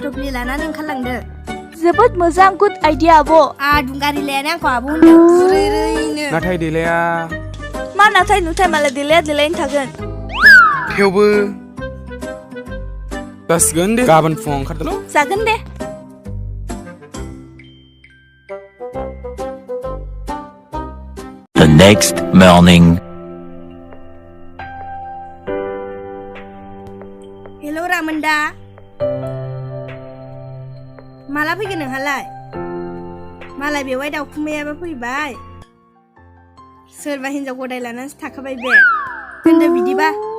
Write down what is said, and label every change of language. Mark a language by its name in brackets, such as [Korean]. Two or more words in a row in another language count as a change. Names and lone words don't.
[Bodo] थफ्लि लानानै ओंखारलांदो जोबोद मोजां [English] good idea [Bodo] आब' दुंगारि लायानो आंखौ आब' होनदों बुरैनो नाथाय देलाया मा नाथाय नुथाय मालाय देलाया देलायनो थागोन थेवबो जासिगोन दे गाबोन फुङाव ओंखारदोल' जागोन दे [English] The next morning. [Bodo] हेल' रामोनदा माला फैगोन नोंहालाय मालाय बेवाइ दाउखुमैयाबो फैबाय सोरबा हिनजाव गदाय लानानैसो थाखाबाय बे दोनदो बिदिबा